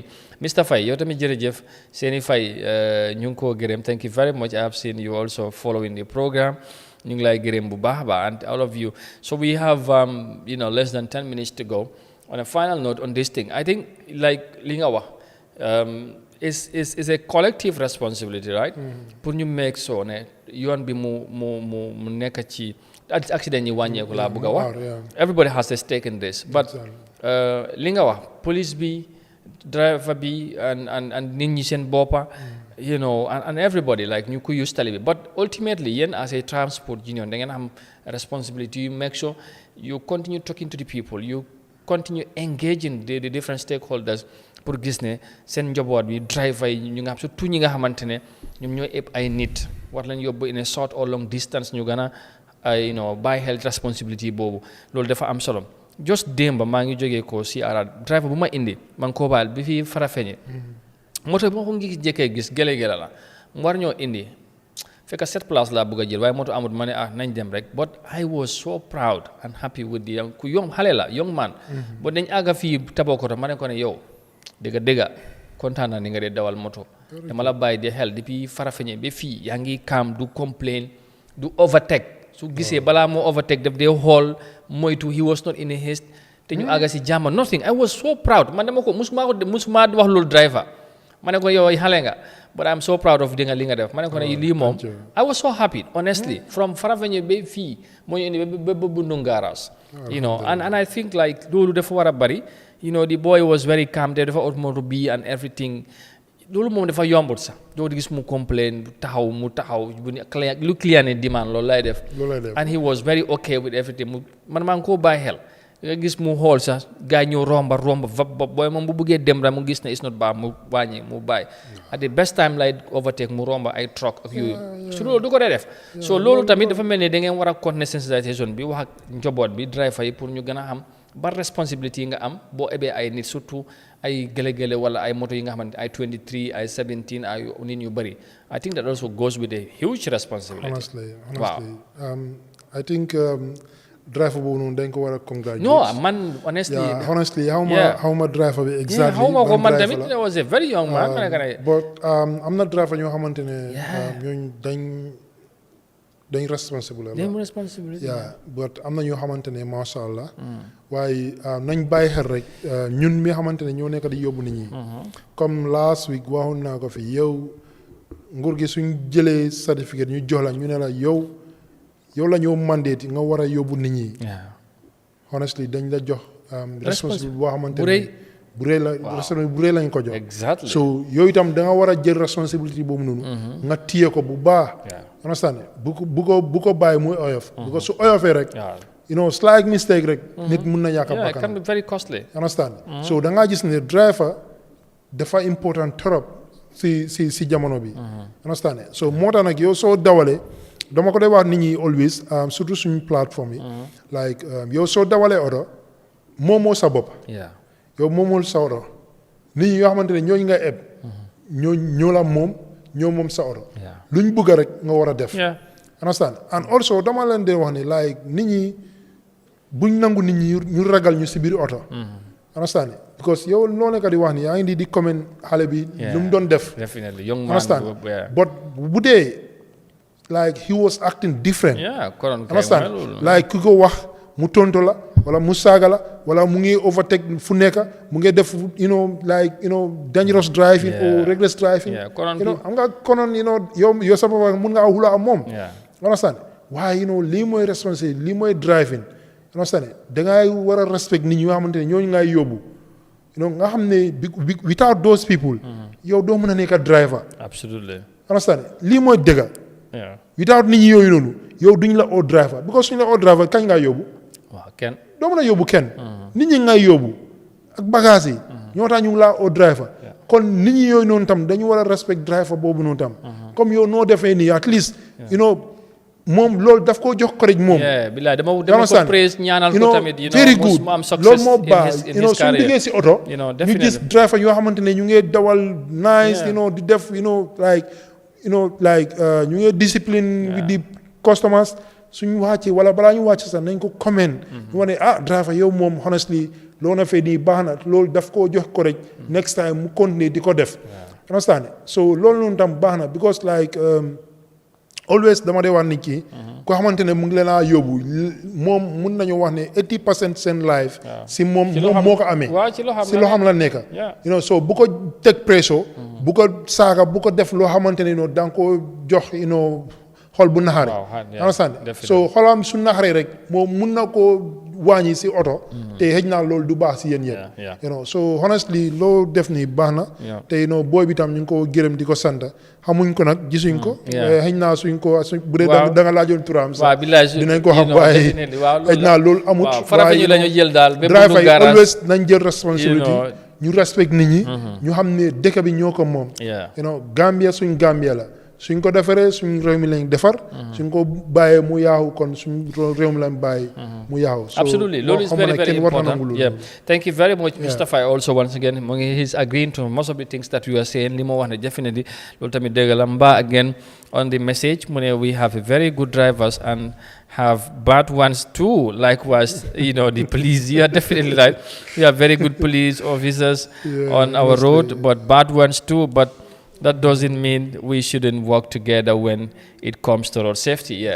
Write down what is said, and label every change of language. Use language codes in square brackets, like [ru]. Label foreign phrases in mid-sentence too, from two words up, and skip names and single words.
[en] Mr. Fay, Yotami Jerejef, Seni Fay, Nyunko Gerem, thank you very much. I have seen you also following the program. And all of you. So we have, less than 10 minutes to go. On a final note on this thing, I think, like Lingawa, is a collective responsibility, right? [wo] Pour ñu make so ne yoon bi mu nekk accident yi wàññeeku laa bëgg a wax. [en] Everybody has a stake in this. [wo] But Lingawa, police bi, driver bi, and nit ñi seen boppa. [en] And everybody, like you could use television. But ultimately, as a transport union, they have a responsibility to make sure you continue talking to the people, you continue engaging the different stakeholders. [wo] Pour gis ne seen njaboot bi driver yi ñu nga xam surtout ñi nga xamante ne ñoom ñooy ëpp ay nit war lañ yóbbu in a short or long distance ñu gën a bàyyi xel responsibility boobu loolu dafa am solo. Just démb maa ngi jógee ko si driver bu ma indi man koo baal bi fi Farafenni moto bi ma ko ngi jëkkee gis gele la mu war ñoo indi fekk 7 place laa bëgg a jël waaye moto amut ma ne nañ dem rek [en] but I was so proud and happy with the young [wo] ku young xale la [en] young man but [wo] dañ àgga fii Tabakoto ma ne ko ne yow dëgga kontaan naa ni nga dee dawal moto dama la bàyyi di xel depuis Farafenni ba fii yaa ngi calm du complain du overtake su gisee balaa moo overtake daf dee xool moytu [en] he was not in a haste [wo] te ñu àgga si jàmm nothing [en] I was so proud man [wo] dama ko musuma wax loolu driver ma ne ko yow xale nga [en] but I'm so proud of [wo] li nga def ma ne ko ne lii moom [en] I was so happy honestly from Farafenni [wo] ba fii moo ñu indi ba Bundugaras [en] and I think like [wo] loolu dafa war a bari [en] the boy was very calm [wo] dafa automoto bi [en] and everything [wo] loolu moom dafa yombut sax doo gis mu complain mu taxaw bu ne lu client yi demand loolu lay def [en] and he was very okay with everything [wo] man maa ngi koo bàyyi xel nga gis mu xool sax gars yi ñëw romba booy moom bu bëggee dem rek mu gis ne [en] it's not bad [wo] mu wàññi mu bàyyi [en] at the best time [wo] lay overtake mu romba ay truck ak yooyu su loolu du ko dee def so loolu tamit dafa mel ni da ngeen war a continuer sensibilisation bi wax ak njaboot bi driver yi pour ñu gën a xam ban responsibility yi nga am boo ebee ay nit surtout ay gële-gële wala ay moto yi nga xamante ay 23 ay 17 ay nit ñu bëri [en] I think that also goes with a huge responsibility. Honestly, wow. [wo] I think driver boobu noonu dañ ko war a congratulate. [en] No, man, honestly. Yeah, honestly, how ma driver bi exactly. How [wo] ma ko man tamit [en] there was a very young man. [wo] But am na driver ñoo xamante ne ñooñu dañ responsible. Dañ responsibility. Yeah, but am na ñoo xamante ne [ar] macha allah. [wo] waaye nañ bàyyi xel rek ñun mi xamante ne ñoo nekk di yóbbu nit ñi. comme last week waxoon naa ko fi yow nguur gi suñ jëlee certificat ñu jox la ñu ne la yow la ñoo mandate nga war a yóbbu nit ñi. honestly dañ la jox. responsabilité boo xamante ne bu rëy la responsabilité bu rëy lañ ko jox. [en] exactly [wo] so yow itam da nga war a jël responsabilité boobu noonu. nga téye ko bu baax. understand bu ko bàyyi muy oyof. bu ko su oyofee rek. [en] you know slight mistake rek. [wo] nit mun na ñàkk a bakkan. [en] it can be very costly. understand so [wo] da ngaa gis ne driver dafa important trop si jamono bi. [en] understand so [wo] moo tax nag yow soo dawalee dama ko dee wax nit ñi always surtout suñu plateforme yi. like yow soo dawalee oto moomoo sa bopp. yow moomoo sa oto nit ñi yoo xamante ne ñooñu nga eb. ñoo la ñoo moom sa oto. luñ bëgg rek nga war a def. [en] understand and also [wo] dama leen di wax ni like nit ñi buñ nangu nit ñi ñu ragal ñu si biir oto. understand because yow loo nekk di wax ni yaa ngi di comment xale bi lu mu doon def. [en] definitely young man. understand but [wo] bu dee [en] like he was acting different. [wo] understand like ku ko wax mu tontu la wala mu saaga la wala mu ngi overtake fu nekk mu ngi def [en] dangerous driving or reckless driving. [wo] am nga konoon yow sa bopp mun nga xula am moom. understand waaye lii mooy responsibility lii mooy driving. understand dangay war a respect nit ñi nga xamante ne ñooñu ngay yóbbu. nga xam ne without those people. yow doo mën a nekk driver. [en] absolutely. [wo] understand lii mooy dëgg. without nit ñi yooyu noonu yow duñ la oo driver because suñ la oo driver kañ ngaa yóbbu. waaw kenn doo mën a yóbbu kenn. nit ñi ngay yóbbu ak bagage yi. ñoo tax ñu ngi laa oo driver. kon nit ñi yooyu noonu tam dañu war a respect driver boobu noonu tam. comme yow noo defee nii at least. moom loolu daf koo jox courage moom. bilaay dama ko praise ñaanal ko tamit. very good loolu moo baax suñu liggéey si oto. ñu gis driver yoo xamante ne ñu ngi dawal nice. di def ñu ngi discipline [en] with the customers [wo] suñu wàccee wala balaa ñu wàcc sax nañ ko comment. ñu wane driver yow moom honestly loo na fee nii baax na loolu daf koo jox courage. next time mu continuer di ko def. [en] understand so [wo] loolu noonu tam baax na [en] because like always [wo] dama dee wax nit ki koo xamante ne mu ngi leen a yóbbu moom mun nañu wax ne 80% seen life si moom moo ko amee si loo xam la nekk so bu ko teg presso bu ko saaga bu ko def loo xamante ne da nga ko jox xol bu naxari understand so xolam su naxaree rek moom mun na koo wàññi si oto te xëj naa loolu du baax si yéen so honestly loo def ni baax na te booy bi tam ñu ngi ko gërëm di ko sant xamuñ ko nag gisuñ ko xëj naa bu dee da nga laajoon turam sax dinañ ko xam waaye xëj naa loolu amut waaye driver yi always nañ jël responsibility ñu respect nit ñi ñu xam ne dëkk bi ñoo ko moom Gambia suñ Gambia la suñ ko defaree suñ réew mi lañ defar. suñ ko bàyyee mu yaaxu kon suñ réew mi lañ bàyyi mu yaaxu. [en] absolutely loolu is very very important. Yeah. Thank you very much Mr. Faye also once again he's agreeing to most of the things that you are saying [wo] li ma wax ne definitely loolu tamit dëgg la mbaa [en] again on the message mu ne we have a very good drivers and have bad ones too. Likewise, the police. You are definitely right. We have very good police officers on our road, but bad ones too. But that doesn't mean we shouldn't work together when it comes to road safety.